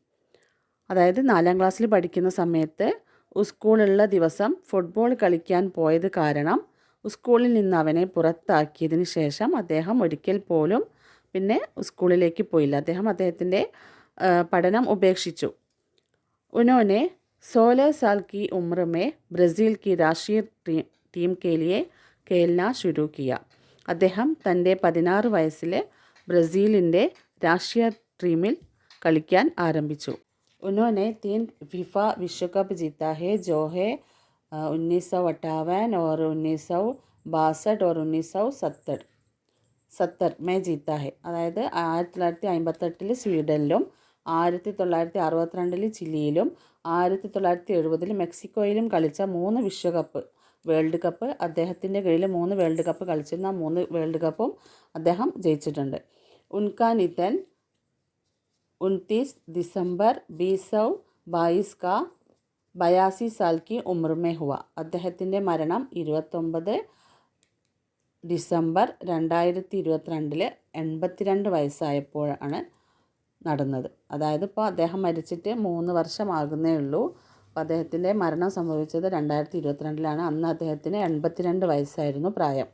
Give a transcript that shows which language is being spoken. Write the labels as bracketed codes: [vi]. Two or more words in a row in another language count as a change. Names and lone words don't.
[ml] അതായത് 4ാം ക്ലാസ്സിൽ പഠിക്കുന്ന സമയത്ത് സ്കൂളുള്ള ദിവസം ഫുട്ബോൾ കളിക്കാൻ പോയത് കാരണം സ്കൂളിൽ നിന്ന് അവനെ പുറത്താക്കിയതിന് ശേഷം അദ്ദേഹം ഒരിക്കൽ പോലും പിന്നെ സ്കൂളിലേക്ക് പോയില്ല. അദ്ദേഹത്തിൻ്റെ പഠനം ഉപേക്ഷിച്ചു. [hi] ഉനോനെ 16 साल की उम्र में ब्राज़ील की राष्ट्रीय टीम के लिए खेलना शुरू किया. [ml] അദ്ദേഹം തൻ്റെ 16 വയസ്സിൽ ബ്രസീലിൻ്റെ രാഷ്ട്രീയ ടീമിൽ കളിക്കാൻ ആരംഭിച്ചു. [hi] उन्होंने 3 फीफा विश्व कप जीता है जो है 1958 और 1962 और 1970 में जीता है. [ml] അതായത് 1958 സ്വീഡനിലും 1962 ചിലിയിലും 1970 മെക്സിക്കോയിലും കളിച്ച 3 വിശ്വകപ്പ് [en] world cup, [ml] അദ്ദേഹത്തിൻ്റെ കീഴിൽ 3 [en] world cup [ml] കളിച്ചിരുന്ന 3 വേൾഡ് കപ്പും അദ്ദേഹം ജയിച്ചിട്ടുണ്ട്. [hi] उनका निधन 29 दिसंबर 2022 का 82 साल की उम्र में हुआ. [ml] അദ്ദേഹത്തിൻ്റെ മരണം 29 ഡിസംബർ 2022 82 വയസ്സായപ്പോഴാണ് നടന്നത്. അതായത് ഇപ്പോൾ അദ്ദേഹം മരിച്ചിട്ട് 3 വർഷമാകുന്നേ ഉള്ളൂ. അപ്പോൾ അദ്ദേഹത്തിൻ്റെ മരണം സംഭവിച്ചത് 2022 അന്ന് അദ്ദേഹത്തിന് 82 വയസ്സായിരുന്നു പ്രായം.